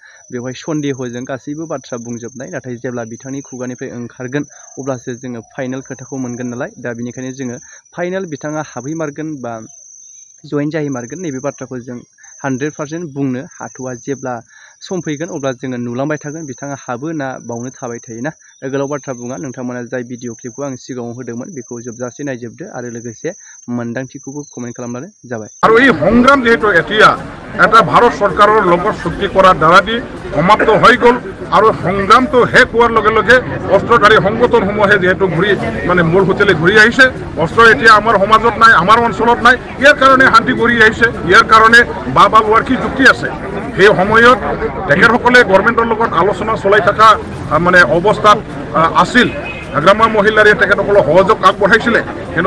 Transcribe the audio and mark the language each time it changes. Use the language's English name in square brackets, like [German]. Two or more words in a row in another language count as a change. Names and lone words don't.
[Bodo] बेवहाय सन्देहजों गासैबो बाथ्रा बुंजोबनाय नाथाय जेब्ला बिथांनि खुगानिफ्राय ओंखारगोन अब्लासो जोङो फाइनाल खोथाखौ मोनगोन नालाय दा बिनिखायनो जोङो फाइनाल बिथाङा हाबहैमारगोन बा जइन जाहैमारगोन नैबे बाथ्राखौ जों 100% बुंनो हाथ'वा जेब्ला सम फैगोन अब्ला जोङो नुलांबाय थागोन बिथाङा हाबो ना बावनो थाबाय थायोना गोलाव बाथ्रा बुङा नोंथांमोना जाय [English] video clip [Bodo] आं सिगाङाव होदोंमोन बेखौ जोबजासे नायजोबदो आरो लोगोसे मोन्दांथिखौबो कमेन्ट खालामनानै जाबाय [Assamese] আৰু এই সংগ্ৰাম যেহেতু এতিয়া এটা ভাৰত চৰকাৰৰ লগত চুক্তি কৰাৰ দ্বাৰা দি সমাপ্ত হৈ গ'ল আৰু সংগ্ৰামটো শেষ হোৱাৰ লগে লগে অস্ত্ৰধাৰী সংগঠনসমূহে যিহেতু ঘূৰি মানে মূল হোটেলে ঘূৰি আহিছে অস্ত্ৰ এতিয়া আমাৰ সমাজত নাই আমাৰ অঞ্চলত নাই ইয়াৰ কাৰণে শান্তি ঘূৰি আহিছে ইয়াৰ কাৰণে বাবা লোৱাৰ কি যুক্তি আছে সেই সময়ত তেখেতসকলে গভৰ্ণমেণ্টৰ লগত আলোচনা চলাই থকা মানে অৱস্থাত আছিল হাগ্ৰামা মহিলাৰীয়ে তেখেতসকলক সহযোগ আগবঢ়াইছিলে কিন্তু